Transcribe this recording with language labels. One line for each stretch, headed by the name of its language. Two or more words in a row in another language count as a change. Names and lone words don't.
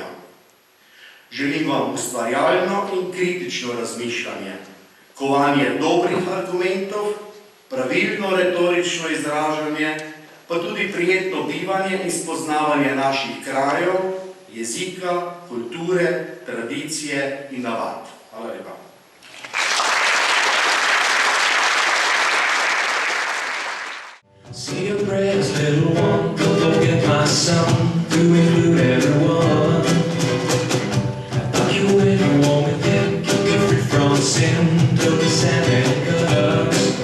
Slovenian: Želim vam ustvarjalno in kritično razmišljanje, kovanje dobrih argumentov, pravilno retorično izražanje, pa tudi prijetno bivanje in spoznavanje naših krajev, jezika, kulture, tradicije in navad. Hvala lepa.
English: Say your prayers, little one, don't forget my son, to include everyone. I thought you went home with him, keep you free from sin, till the Santa comes.